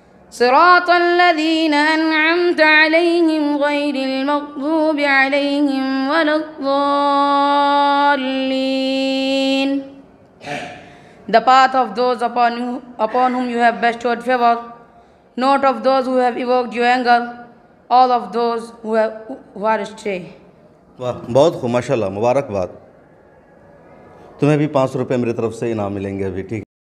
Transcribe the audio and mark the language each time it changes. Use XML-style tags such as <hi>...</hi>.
<ar>صراط الذين أنعمت عليهم غير المغضوب عليهم ولا الضالين.</ar> <en>The path of those upon whom you have bestowed favor, not of those who have evoked your anger, all of those who are astray.</en> <ur>واہ بہت خوب ماشاء اللہ. مبارکباد. تمہیں بھی 500 روپے میری طرف سے انعام ملیں گے ابھی. ٹھیک.</ur>